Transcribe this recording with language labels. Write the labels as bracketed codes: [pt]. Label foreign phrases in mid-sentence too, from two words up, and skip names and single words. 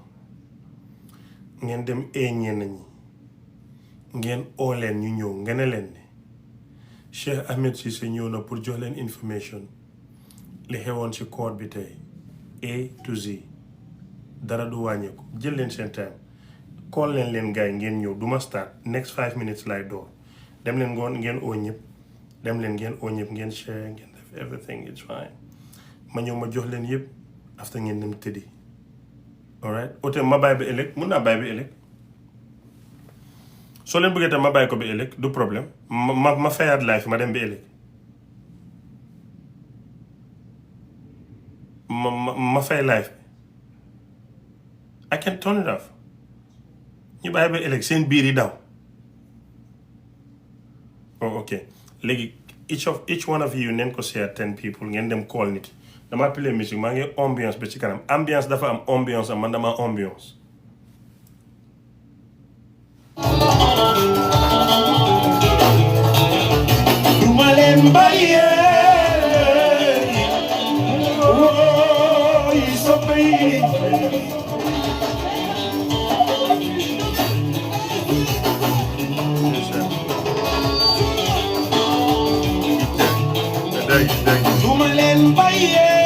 [wo] ngeen dem ñenn ñi ngeen oo leen ñu ñëw ngeen ne leen ne Cheikh Ahmed Cissé ñëw na pour jox leen information li xewoon ci court bi tey [en] A to Z [wo] dara du wàññeeku jël leen seen [en] time call [wo] leen gaay ngeen ñëw duma [en] start next 5 minutes [wo] lay door dem leen ngoon ngeen oo ñëpp dem leen ngeen oo ñëpp ngeen share ngeen def [en] everything it's fine [wo] ma ñëw ma jox leen yëpp after ngeen dem tëddi alright ote ma bàyyi ba ëllëg mun naa bàyyi ba ëllëg soo leen bëggee tam ma bàyyi ko ba ëllëg du problème ma fayaat live ma dem ba ëllëg ma fay live [en] I can turn it off [wo] ñu bàyyi ba ëllëg seen biir yi daw. [en] Oh ok [wo] léegi [en] each one of you [wo] neen ko share [en] 10 people [wo] ngeen dem call nit dama play musique maa ngi ambiance ba ci kanam ambiance dafa am ambiance am man dama ambiance. duma leen bàyyee wooy soppe yi duma leen bàyyee